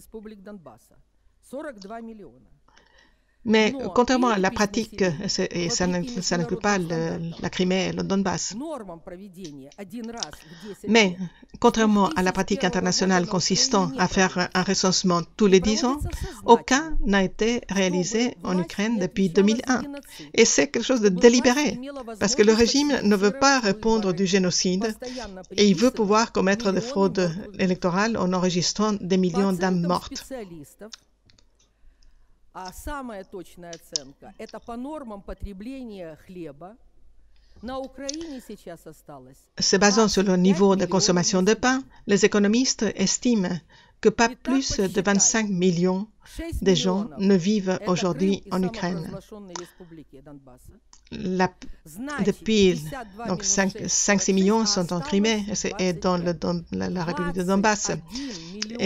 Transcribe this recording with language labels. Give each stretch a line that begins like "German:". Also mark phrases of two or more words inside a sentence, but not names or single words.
French: Mais contrairement à la pratique, et ça n'inclut pas la Crimée et le Donbass, mais contrairement à la pratique internationale consistant à faire un recensement tous les 10 ans, aucun n'a été réalisé en Ukraine depuis 2001. Et c'est quelque chose de délibéré, parce que le régime ne veut pas répondre du génocide et il veut pouvoir commettre des fraudes électorales en enregistrant des millions d'âmes mortes.
Russian: А самая точная оценка – это по нормам потребления хлеба. На Украине сейчас осталось.
French: Se basant sur le niveau de consommation de pain, les économistes estiment que pas plus de 25 millions de gens ne vivent aujourd'hui en Ukraine. Depuis, donc 5-6 millions sont en Crimée et dans la République de Donbass.